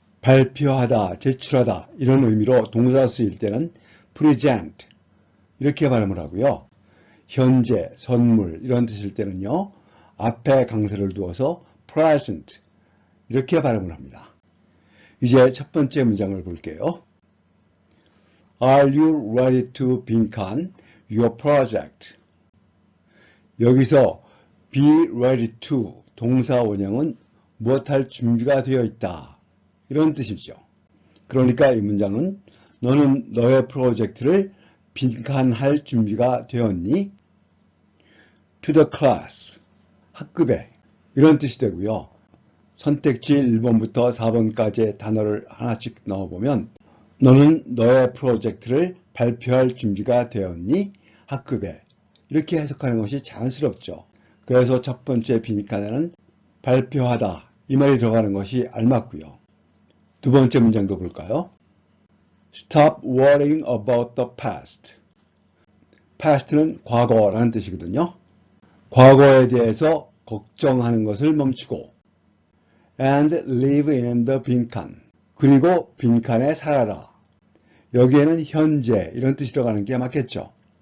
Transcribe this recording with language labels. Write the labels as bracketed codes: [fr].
[ko] 발표하다, 제출하다 이런 의미로 동사로 쓰일 때는 present, 이렇게 발음을 하고요. 현재, 선물 이런 뜻일 때는요. 앞에 강세를 두어서 present 이렇게 발음을 합니다. 이제 첫 번째 문장을 볼게요. [en] Are you ready to 빈칸 your project? [ko] 여기서 be ready to 동사 원형은 무엇할 준비가 되어 있다. 이런 뜻이죠. 그러니까 이 문장은 너는 너의 프로젝트를 빈칸할 준비가 되었니? [en] To the class, [ko] 학급에 이런 뜻이 되고요. 선택지 1번부터 4번까지의 단어를 하나씩 넣어보면 너는 너의 프로젝트를 발표할 준비가 되었니? 학급에 이렇게 해석하는 것이 자연스럽죠. 그래서 첫 번째 빈칸에는 발표하다 이 말이 들어가는 것이 알맞고요. 두 번째 문장도 볼까요? [en] Stop worrying about the past. [ko] past는 과거라는 뜻이거든요. 과거에 대해서 걱정하는 것을 멈추고 [en] and live in the [ko] 빈칸. 그리고 빈칸에 살아라. 여기에는 현재 이런 뜻이 들어가는 게 맞겠죠.